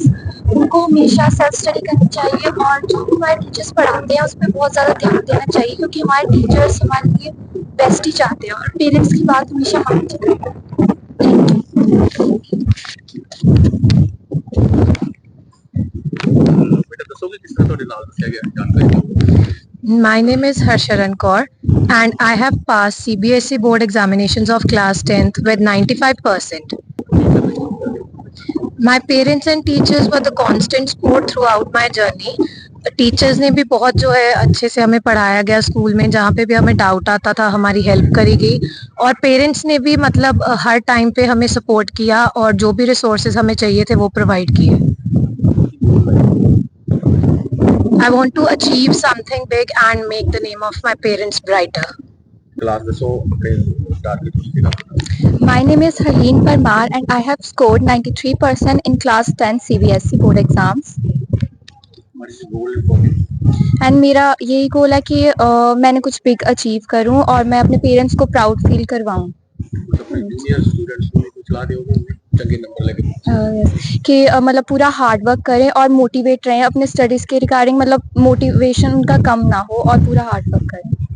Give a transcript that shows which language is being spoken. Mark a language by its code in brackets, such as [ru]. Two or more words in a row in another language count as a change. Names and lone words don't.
[hi] उनको हमेशा [en] self study [hi] करनी चाहिए और जो हमारे टीचर्स पढ़ाते हैं उस पर बहुत ज़्यादा ध्यान देना चाहिए, क्योंकि हमारे टीचर्स हमारे लिए बेस्ट ही चाहते हैं और पेरेंट्स की बात हमेशा माननी चाहिए। [pa] ਦੱਸੋਗੇ ਕਿਸ ਤਰ੍ਹਾਂ ਤੁਹਾਡੇ ਨਾਲ ਦੱਸਿਆ ਗਿਆ ਜਾਣਕਾਰੀ? [en] My name is Harsharan Kaur and I have passed CBSE board examinations of class 10th with 95%. My parents and teachers were the constant support throughout my journey. [hi] टीचर्स ने भी बहुत जो है अच्छे से हमें पढ़ाया गया स्कूल में, जहाँ पे भी हमें डाउट आता था हमारी हेल्प करी गई, और पेरेंट्स ने भी मतलब हर टाइम पे हमें सपोर्ट किया और जो भी रिसोर्सेज हमें चाहिए थे वो प्रोवाइड किए। [en] I want to achieve something big and make the name of my parents brighter. [pa] क्लास ਦੱਸੋ ਆਪਣੇ ਟਾਰਗੇਟ ਕੀ ਸੀਗਾ? [en] My name is Harleen Parmar and I have scored 93% in class 10 CBSE board exams. What is the goal for you? [hi] एंड मेरा यही गोल है कि मैंने कुछ [en] big achieve [hi] करूं और मैं अपने पेरेंट्स को [en] proud feel [hi] करवाऊं। अपने जूनियर स्टूडेंट्स को कुछ सलाह दोगे चंगे नंबर लेके? कि मतलब पूरा [en] hard work [hi] करें और मोटिवेट रहें अपने स्टडीज के रिगार्डिंग, मतलब मोटिवेशन उनका कम ना हो और पूरा [en] hard work [hi] करें।